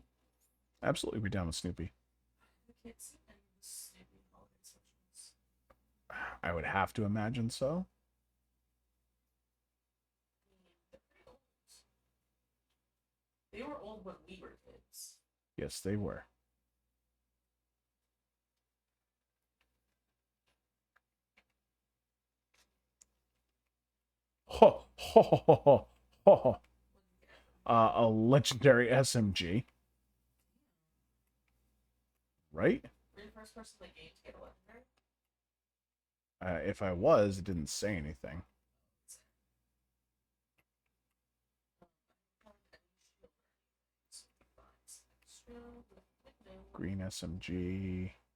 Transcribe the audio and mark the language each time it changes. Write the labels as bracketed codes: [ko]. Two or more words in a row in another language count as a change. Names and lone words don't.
[en] Absolutely, we're down with Snoopy. I can't see any of the Snoopy holiday specials. I would have to imagine so. They're pretty old. They were old when we were kids. Yes, they were. Ho, ho, ho, ho, ho, ho, ho. A legendary SMG. Right? Were you the first person in the game to get a legendary? If I was, it didn't say anything. Green SMG.